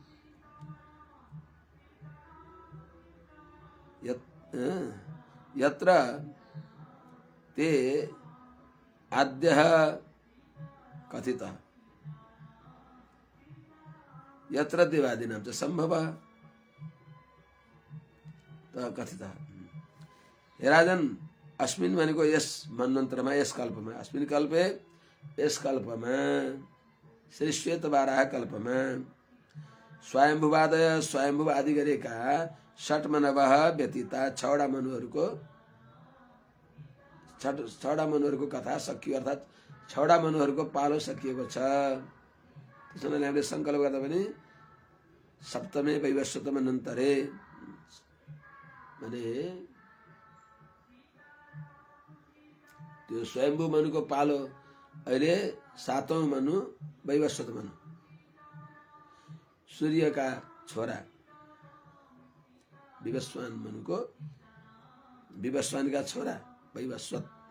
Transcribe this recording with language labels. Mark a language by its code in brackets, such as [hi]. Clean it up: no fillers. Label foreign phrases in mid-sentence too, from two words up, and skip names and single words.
[sa] यत्र ते आद्यः कथितः यत्र देवादीनां च सम्भवः कथितः। [ne] हे राजन, अस्मिन् भनेको यस मन्वन्तरमा, यस कल्पमा, [sa] अस्मिन् कल्पे, [ne] यस कल्पमा, श्री श्वेत बाराह कल्पमा स्वयंभुवादय, स्वयंभुव आदि गरेका [sa] षट् मनवः व्यतीता, [ne] छवटा मनुहरूको कथा सकियो, अर्थात छवटा मनुहरूको पालो सकिएको छ। त्यसो भने हामीले संकल्प गर्दा पनि [sa] सप्तमे वैवस्वतम अनन्तरे [ne] भने त्यो स्वयम्भू मनुको पालो अहिले सातौं मनु वैवस्वत मनु, सूर्यका छोरा विवस्वान मनुको, विवस्वानका छोरा वैवस्वत।